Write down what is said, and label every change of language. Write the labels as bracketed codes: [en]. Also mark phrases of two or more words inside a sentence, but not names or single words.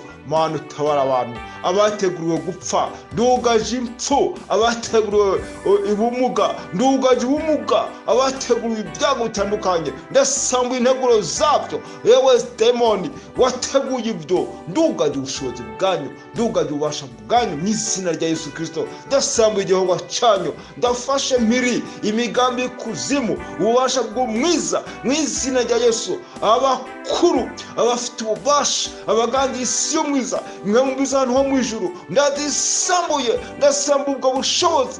[rn] Mana utabara abantu abateguriwe gupfa, ndugaje impfu, abateguriwe ubumuga, ndugaje ubumuga, abateguriwe ibyago bitandukanye, ndasambuye integuro zabyo. Yewe demoni wateguye ibyo, ndugaje ubushobozi bwanyu, ndugaje ububasha bwanyu mu izina rya Yesu Kristo. Ndasambuye igihogwa cyanyu, ndafashe mpiri imigambi y'ikuzimu, ububasha bw'umwiza mu izina rya Yesu. Abakuru, abafite ububasha, abaganzi isi y'umwiza, mwe mbiza ahantu ho mu ijuru, ndasambuye ubwo bushobozi.